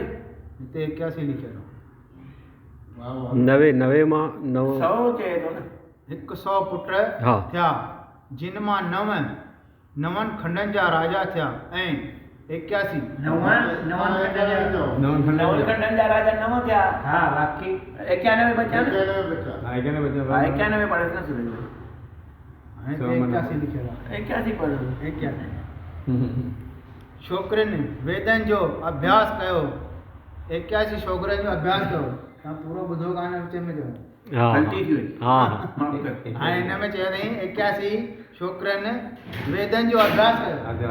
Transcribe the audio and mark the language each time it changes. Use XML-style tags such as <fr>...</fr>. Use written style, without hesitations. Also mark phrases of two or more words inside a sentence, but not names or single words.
<sd>हिते 81 लिखियलु आहे। 90 मां 9 100 चए थो न। 100 पुट हा थिया, जिन मां 9 खंडनि जा राजा थिया ऐं 81 9 खंडनि जा राजा 9 थिया। हा, बाक़ी 91 बचा न। 91 पढ़े न सुरेश भाई? हाणे 81 लिखियलु आहे। 81 पढ़ो। 81 छोकिरियुनि वेदनि जो अभ्यास कयो। 81 छोकिरनि जो अभ्यास कयो। तव्हां पूरो ॿुधो कान विच में चयो। ग़लती थी वई। हा हाणे हिन में चयो अथई 81 छोकिरनि वेदनि जो अभ्यास कयो।</sd>